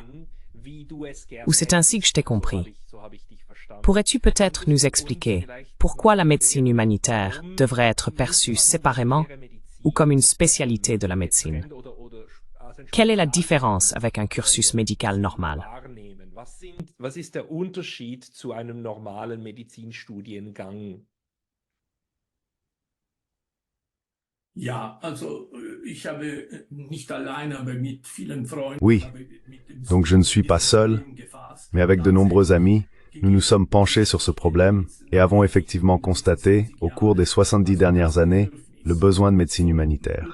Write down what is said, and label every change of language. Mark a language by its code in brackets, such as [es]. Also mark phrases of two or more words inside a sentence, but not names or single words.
[fr] Ou c'est ainsi que je t'ai compris. Pourrais-tu peut-être nous expliquer pourquoi la médecine humanitaire devrait être perçue séparément ou comme une spécialité de la médecine? Quelle est la différence avec un cursus médical normal? [de] Was ist der Unterschied zu einem normalen Medizinstudiengang? [fr] Oui, donc je ne suis pas seul, mais avec de nombreux amis, nous nous sommes penchés sur ce problème et avons effectivement constaté, au cours des 70 dernières années, le besoin de médecine humanitaire.